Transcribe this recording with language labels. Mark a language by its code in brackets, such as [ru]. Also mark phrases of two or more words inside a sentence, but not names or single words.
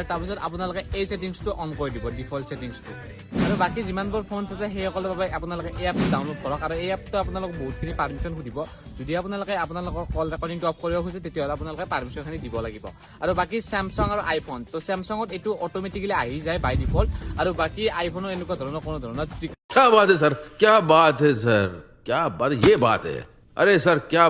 [as] তাৰপিছত আপোনালোকে এই ছেটিংছটো অন কৰি দিব, [en] default settings. [as] আৰু বাকী যিমানবোৰ ফোনছ আছে সেইসকলৰ বাবে আপোনালোকে এই এপটো ডাউনলোড কৰক আৰু এই এপটো আপোনালোকক বহুতখিনি পাৰ্মিশ্যন সুধিব। যদি আপোনালোকে আপোনালোকৰ কল ৰেকৰ্ডিংটো অফ কৰিব খোজে তেতিয়াহ'লে আপোনালোকে পাৰ্মিশ্যনখিনি দিব লাগিব। আৰু বাকী চেমচাং আৰু আইফোন, তো চেমচাঙত এইটো অট'মেটিকেলি আহি যায় [en] by default [as] আৰু বাকী আইফোনো এনেকুৱা ধৰণৰ কোনো ধৰণৰ [hi] क्या बात है सर, क्या बात है सर, क्या बात, ये बात है, अरे सर क्या